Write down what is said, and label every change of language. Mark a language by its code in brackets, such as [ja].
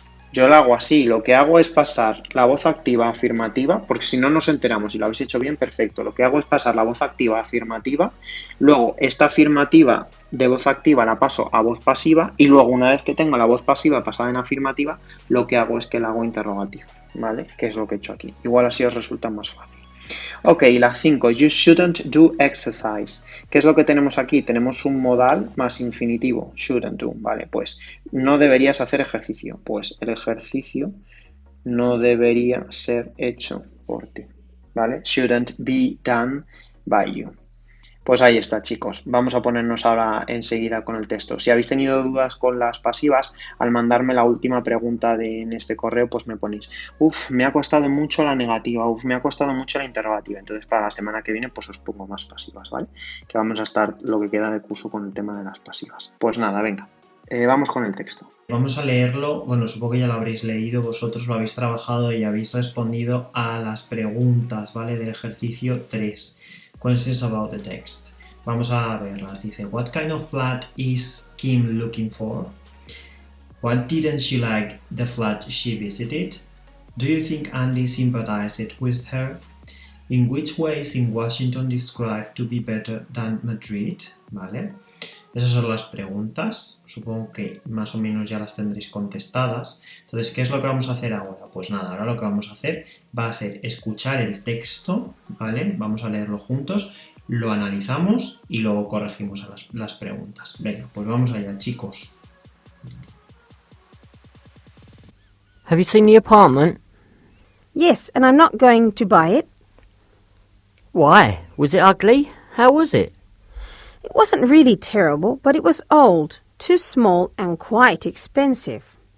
[es] Yo lo hago así, lo que hago es pasar la voz activa a afirmativa, porque si no nos enteramos, si lo habéis hecho bien, perfecto. Lo que hago es pasar la voz activa a afirmativa, luego esta afirmativa de voz activa la paso a voz pasiva y luego una vez que tengo la voz pasiva pasada en afirmativa, lo que hago es que la hago interrogativa, ¿vale? Que es lo que he hecho aquí. Igual así os resulta más fácil. Ok, la 5. [en] You shouldn't do exercise. [es] ¿Qué es lo que tenemos aquí? Tenemos un modal más infinitivo. [en] Shouldn't do, [es] ¿vale? Pues no deberías hacer ejercicio. Pues el ejercicio no debería ser hecho por ti, ¿vale? [en] Shouldn't be done by you. [es] Pues ahí está, chicos. Vamos a ponernos ahora enseguida con el texto. Si habéis tenido dudas con las pasivas, al mandarme la última pregunta en este correo, pues me ponéis, me ha costado mucho la negativa, me ha costado mucho la interrogativa. Entonces, para la semana que viene, pues os pongo más pasivas, ¿vale? Que vamos a estar lo que queda de curso con el tema de las pasivas. Pues nada, venga. Vamos con el texto. Vamos a leerlo, bueno, supongo que ya lo habréis leído, vosotros lo habéis trabajado y habéis respondido a las preguntas, ¿vale? Del ejercicio 3. [en] Questions about the text. [es] Vamos a verlas. [en] Dice, what kind of flat is Kim looking for? What didn't she like the flat she visited? Do you think Andy sympathized with her? In which ways in Washington described to be better than Madrid? [es] ¿Vale? Esas son las preguntas, supongo que más o menos ya las tendréis contestadas. Entonces, ¿qué es lo que vamos a hacer ahora? Pues nada, ahora lo que vamos a hacer va a ser escuchar el texto, ¿vale? Vamos a leerlo juntos, lo analizamos y luego corregimos las preguntas. Venga, pues vamos allá, chicos. [en] Have you seen the apartment? Yes, and I'm not going to buy it. Why? Was it ugly? How was it? It wasn't really terrible, but it was old, too small and quite expensive.